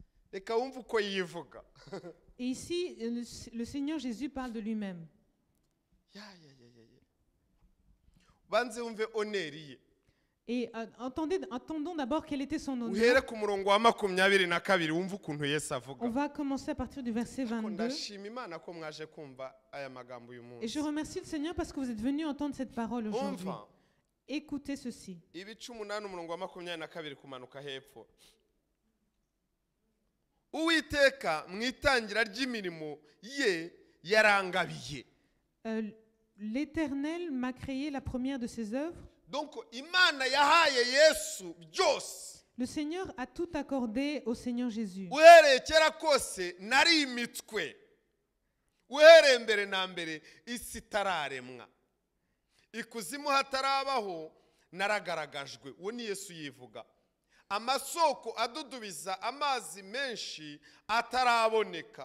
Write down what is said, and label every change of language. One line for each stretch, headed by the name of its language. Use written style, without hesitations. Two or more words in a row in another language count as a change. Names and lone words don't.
Kinyarwanda: reka wumve uko yivuga.
French: Et ici, le Seigneur Jésus parle de lui-même.
Kinyarwanda: banze wumve oneri ye.
French: Et entendons d'abord quel était son honneur.
Kinyarwanda: uhere ku murongo wa 22 wumve ukuntu Yesu avuga.
French: On va commencer à partir du verset 22.
Kinyarwanda: ndashima Imana ko mwaje kumva aya magambo uyu
French: Et je
Kinyarwanda: munsi.
French: remercie le Seigneur parce que vous êtes venus entendre cette parole aujourd'hui.
Kinyarwanda: umva
French: Écoutez ceci.
Kinyarwanda: ibice 8 umurongo wa 22 kumanuka hepfo. Uwiteka mu itangira ry'imirimo ye yarangabiye.
French: L'Éternel m'a créé la première de ses œuvres.
Kinyarwanda: Donc Imana yahaye Yesu byose.
French: Le Seigneur a tout accordé au Seigneur Jésus.
Kinyarwanda: Uhereye kera kose nari imitwe. Uhereye mbere na mbere isi itararemwa. Ikuzimu hatarabaho naragaragajwe. Uwo ni Yesu yivuga. Amasoko adudubiza amazi menshi ataraboneka.